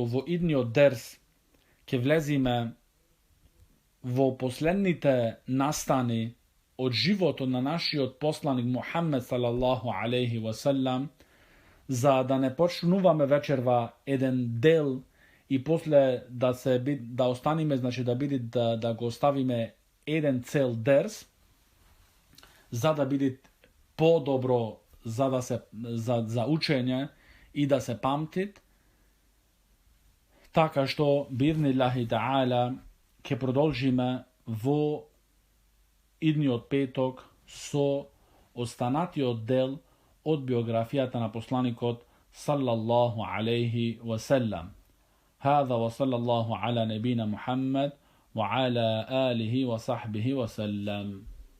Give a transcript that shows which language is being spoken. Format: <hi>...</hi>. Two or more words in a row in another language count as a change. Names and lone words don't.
<mk>во идниот дерс ќе влезиме во последните настани од животот на нашиот посланик Мухаммед</mk> <ar>صلى الله عليه وسلم,</ar> <mk>за да не почнуваме вечерва еден дел и после да останиме, значи да го оставиме еден цел дерс, за да биде подобро за учење и да се памтит. Така што</mk> <ar>بإذن الله تعالى</ar> <mk>ќе продолжиме во идниот петок со останатиот дел од биографијата на посланикот</mk> <ar>صلى الله عليه وسلم. هذا وصلى الله على نبينا محمد وعلى آله وصحبه وسلم.</ar>